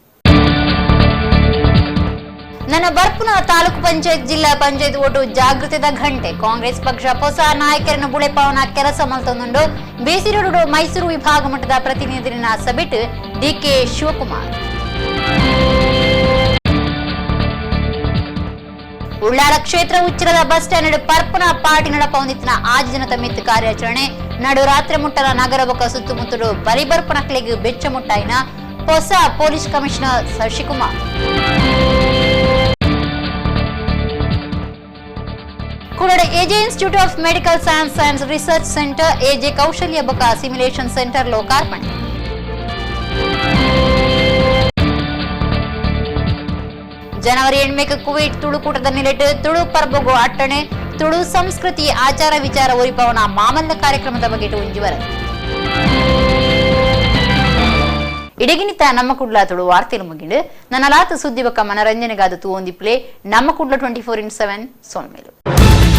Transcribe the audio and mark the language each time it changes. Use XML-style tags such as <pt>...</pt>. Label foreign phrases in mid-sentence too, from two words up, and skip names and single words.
<tcy>ನನ್ನ ಬರ್ಪುನ ತಾಲೂಕು ಪಂಚಾಯತ್ ಜಿಲ್ಲಾ ಪಂಚಾಯತ್ ಓಟು ಜಾಗೃತಿದ ಘಂಟೆ ಕಾಂಗ್ರೆಸ್ ಪಕ್ಷ ಹೊಸ ನಾಯಕರನ್ನು ಬುಳೆಪಾವನ ಕೆಲಸ ಮಲ್ತೊಂದುಂಡು ಬೇಸಿರೋಡು ಮೈಸೂರು ವಿಭಾಗ ಮಟ್ಟದ ಪ್ರತಿನಿಧಿನ ಸಭೆಟ್ ಡಿಕೆ ಶಿವಕುಮಾರ್. ಉಳ್ಳಾಲ ಕ್ಷೇತ್ರ ಉಚ್ಚಿರದ</tcy> <en>bus stand</en> <tcy>ಪರ್ಪನ ಪಾರ್ಟಿ ನಡಪೊಂದಿತ್ತಿನ ಆಜ್ ಜನತ ಮಿತ್ ಕಾರ್ಯಾಚರಣೆ ನಡು ರಾತ್ರಿ ಮುಟ್ಟಲ ನಗರ ಬೊಕ್ಕ ಸುತ್ತಮುತ್ತಲು ಬರಿಬರ್ಪನಕ್ಲೆಗ್ ಬೆಚ್ಚ ಮುಟ್ಟಾಯಿನ ಹೊಸ</tcy> <en>police commissioner</en> <tcy>ಶಶಿಕುಮಾರ್. ಕೂಡಡೆ ಎಜೆ ಇನ್ಸ್ಟಿಟ್ಯೂಟ್ ಆಫ್ ಮೆಡಿಕಲ್ ಸೈನ್ಸ್ ಅಂಡ್ ರಿಸರ್ಚ್ ಸೆಂಟರ್ ಎಜೆ ಕೌಶಲ್ಯ ಬೊಕ್ಕ ಸಿಮ್ಯುಲೇಷನ್ ಸೆಂಟರ್ ಲೋಕಾರ್ಪಣೆ. ಜನವರಿ 8 ಕುವೈಟ್ ತುಳುಕೂಟದ ನಿಲೆಟ್ ತುಳು ಪರ್ಬಗು ಅಟ್ಟಣೆ ತುಳು ಸಂಸ್ಕೃತಿ ಆಚಾರ ವಿಚಾರ ಒರಿಪವನ ಮಾಮಲ್ಲ ಕಾರ್ಯಕ್ರಮದ ಬಗ್ಗೆ ಉಂಜಿವರ ಇಡಗಿನಿತ ನಮ್ಮ ಕುಡ್ಲ ತುಳು ವಾರ್ತೆಲು ಮುಗಿಂಡು ನನ್ನ ಲಾತ ಸುದ್ದಿ ಬೊಕ್ಕ ಮನರಂಜನೆಗಾದ ತೂವೊಂದಿಪ್ಲೆ ನಮ್ಮ ಕುಡ್ಲ 24/7 ಸೋನ್ಮೇಲು.</tcy>